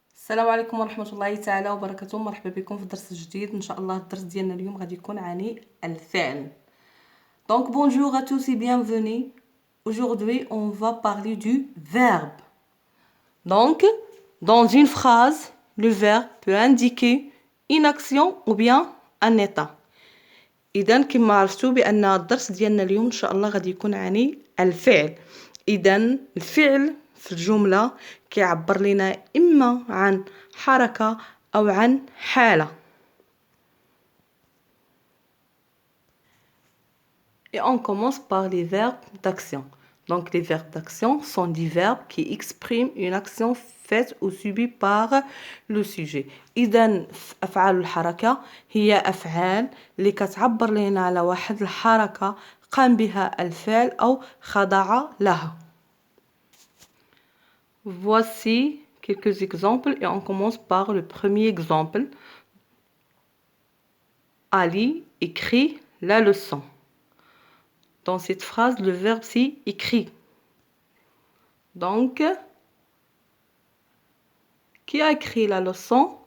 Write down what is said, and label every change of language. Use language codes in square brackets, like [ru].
[ar] السلام عليكم ورحمة الله تعالى وبركاته. مرحبا بكم في درس جديد ان شاء الله. الدرس ديالنا اليوم غادي يكون عن الفعل. [fr] Donc bonjour à tous et bienvenue. Aujourd'hui, on va parler du verbe. Donc, dans une phrase, le verbe peut indiquer une action ou bien un état. [ar] إذا كما عرفتوا بأن الدرس ديالنا اليوم إن شاء الله غادي يكون عن الفعل. إذا الفعل في الجملة كيعبر لنا إما عن حركة أو عن حالة. [fr] Et on commence par les verbes d'action. Donc les verbes d'action sont des verbes qui expriment une action faite ou subie par le sujet. [ar] إذا أفعال الحركة هي أفعال اللي كتعبر لنا على واحد الحركة قام بها الفعل أو خضع لها. [fr] Voici quelques exemples et on commence par le premier exemple. Ali écrit la leçon. Dans cette phrase, le verbe c'est écrit. Donc, qui a écrit la leçon?